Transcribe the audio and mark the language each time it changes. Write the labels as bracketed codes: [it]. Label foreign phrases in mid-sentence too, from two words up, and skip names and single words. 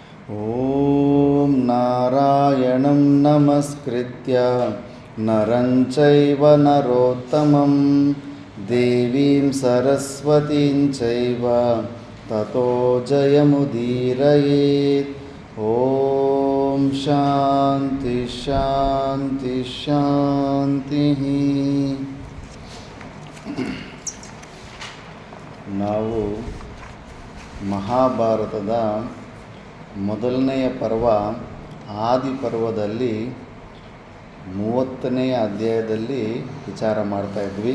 [sa] ಓಂ ನಾರಾಯಣಂ ನಮಸ್ಕೃತ್ಯ ನರಂ ಚೈವ ನರೋತ್ತಮಂ ದೇವೀಂ ಸರಸ್ವತೀಂ ಚೈವ ತತೋ ಜಯಮುದೀರಯೇತ್. ಓಂ ಶಾಂತಿ ಶಾಂತಿ ಶಾಂತಿ. [kn] ನಾವು ಮಹಾಭಾರತದ ಮೊದಲನೆಯ ಪರ್ವ ಆದಿಪರ್ವದಲ್ಲಿ 30ನೇ ಅಧ್ಯಾಯದಲ್ಲಿ ವಿಚಾರ ಮಾಡ್ತಾ ಇದ್ವಿ.